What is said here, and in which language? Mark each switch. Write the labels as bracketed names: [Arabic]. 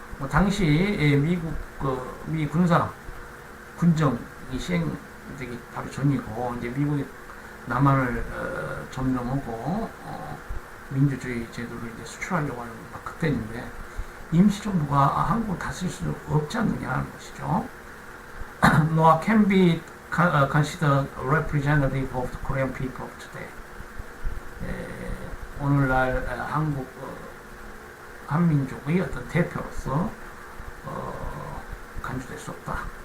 [Korean] 당시 미국 미 군사 군정이 시행되기 바로 전이고 이제 미국이 남한을 점령하고 민주주의 제도를 이제 수출하려고 하는 그때인데 임시정부가 한국을 다스릴 수 없지 않느냐는 것이죠. [English] nor can be considered representative of the Korean people of today. [Korean] 오늘날 한국 한민족의 어떤 대표로서 간주될 수 없다.